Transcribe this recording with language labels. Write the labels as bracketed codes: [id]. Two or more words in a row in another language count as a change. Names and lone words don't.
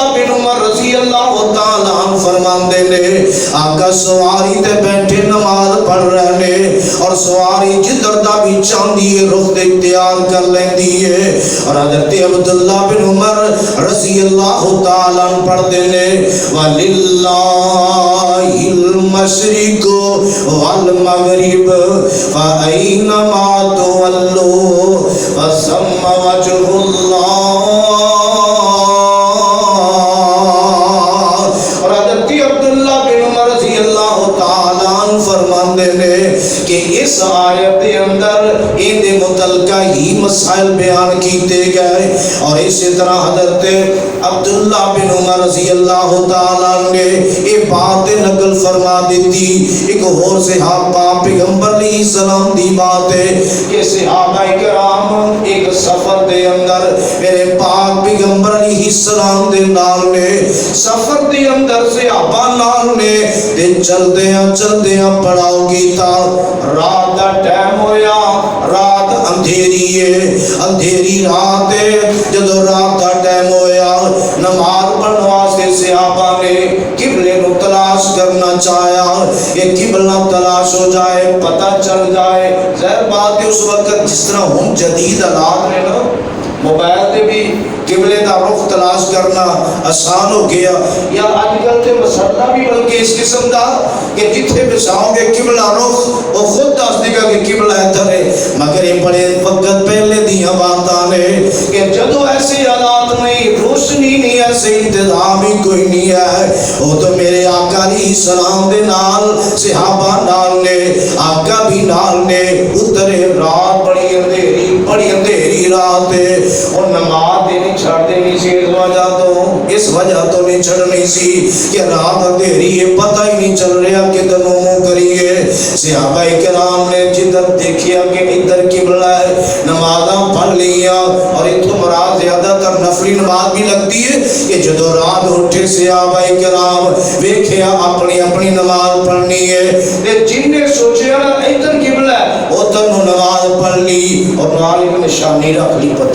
[pa] بن عمر رضی اللہ تعالیٰ عنہ فرماندے نے آقا سواری تے بیٹھے نماز پڑھ رہے نے، اور سواری جدھر دا بھی چاندی ہے رخ دے اختیار کر لیندی ہے، اور حضرت عبداللہ بن عمر رضی اللہ تعالیٰ عنہ پڑھ دے نے [ar] وَلِلَّهِ الْمَشْرِقُ وَالْمَغْرِبُ فَأَيْنَمَا تُوَلُّوا فَثَمَّ وَجْهُ اللَّهِ۔ [pa] اور حضرت عبداللہ بن عمر رضی اللہ تعالیٰ عنہ فرماندے نے کہ اس آیت کے اندر ان دے متعلقہ ہی مسائل بیان کیتے گئے، اور اسی طرح حضرت عبداللہ بن عمر رضی اللہ تعالیٰ نے یہ بات نقل فرما دیتی۔ ایک اور صحابہ پیغمبر علیہ السلام دی بات ہے کہ صحابہ کرام ایک سفر دے اندر میرے پاک پیغمبر علیہ السلام دے نال نے، سفر دے اندر صحابہ نال نے تے چل دیاں پڑاؤ کیتا، رات دا ٹائم ہویا، رات اندھیری ہے، اندھیری رات ہے، جدو رات دا ٹائم ہویا نماز پڑھنے واسطے صحابہ نے قبلے نو تلاش کرنا چاہیا، یہ قبلہ تلاش ہو جائے، پتہ چل جائے۔ ظاہر بات ہے اس وقت جس طرح ہم جدید آلات نے نا، موبائل تے بھی قبلے دا رخ تلاش کرنا آسان ہو گیا، یا آج کل تے مسئلہ بھی بلکہ اس قسم دا کہ جتھے بساؤ گے قبلہ رخ وہ خود دس دے گا کہ قبلہ ادھر ہے، مگر یہ بڑے وقت پہلے دیاں باتاں نے کہ جدو ایسے حالات نہیں، روشنی نہیں، ایسے انتظام ہی کوئی نہیں ہے، وہ تو میرے آقا علیہ السلام دے نال صحابہ نال نے، آقا بھی نال نے اترے، رات بڑی اندھیری رات ہے، اور نماز دینی چھڑ دینی سی، اس وجہ تو نہیں چھڑنی سی کہ رات اندھیری ہے، پتہ ہی نہیں چل رہا کہ دنوں منہ کریے۔ صحابہ کرام نے جدھر دیکھیا کہ ادھر قبلہ ہے، نمازاں پڑھ لیا، اور اتھو مراد زیادہ تر نفلی نماز بھی لگتی ہے کہ جدو رات اٹھے صحابہ کرام ویکھیا اپنی اپنی نماز پڑھنی ہے، جن نے سوچیا نا ادھر قبلہ ہے ادھر نماز پڑھ لی، اور نال ایک نشانی رکھ لی،